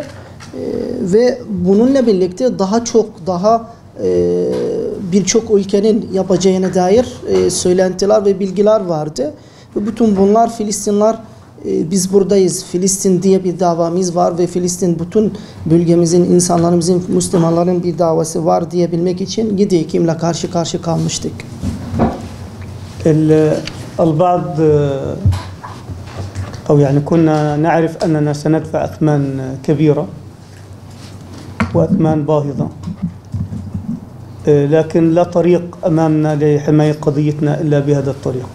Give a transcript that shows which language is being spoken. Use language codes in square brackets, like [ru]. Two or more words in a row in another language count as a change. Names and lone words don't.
[tr] Ve bununla birlikte daha birçok ülkenin yapacağına dair söylentiler ve bilgiler vardı. Ve bütün bunlar Filistinler, biz buradayız, Filistin diye bir davamız var ve Filistin bütün bölgemizin, insanlarımızın, Müslümanların bir davası var diyebilmek için 7 Ekim'le karşı kalmıştık. [ar] البعض أو يعني كنا نعرف أننا سندفع أثمان كبيرة وأثمان باهظة، لكن لا طريق أمامنا لحماية قضيتنا إلا بهذا الطريق.